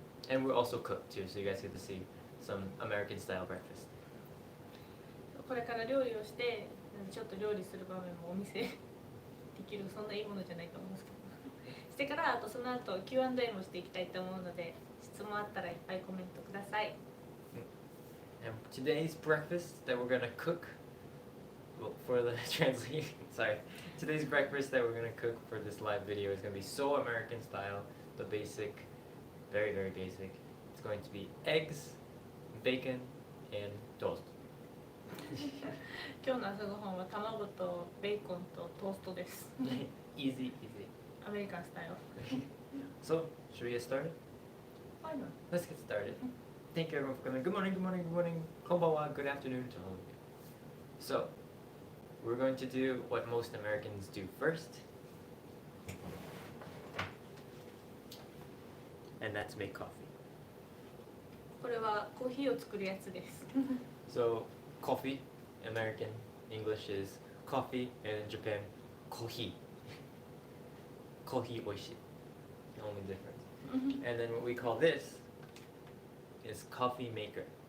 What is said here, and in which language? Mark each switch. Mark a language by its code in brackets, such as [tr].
[en] And we'll also cook too, so you guys get to see some American style breakfast. [ja] これから料理をしてちょっと料理する場面もお見せできる、そんないいものじゃないと思うんですけどしてからあとその後 Q&A もしていきたいと思うので質問あったらいっぱいコメントください。 [en] And today's breakfast that we're gonna cook, well, for the translation, sorry, today's breakfast that we're gonna cook for this live video is gonna be so American style, the basic, very, very basic. It's going to be eggs, bacon, and toast. [ja] 今日の朝ごはんは卵とベーコンとトーストです。 [en] Easy, easy. [ja] アメリカンスタイル。 [en] So, should we get started? Why not? Let's get started. Thank you everyone for coming. Good morning, good morning, good morning. Konbanwa, good afternoon to all of you. So, we're going to do what most Americans do first. And that's make coffee. [ja] これはコーヒーを作るやつです。 [en] So, coffee, American English is coffee, and in Japan, kohi. [ja] Kohi oishi. [en] The only difference. And then what we call this is coffee maker.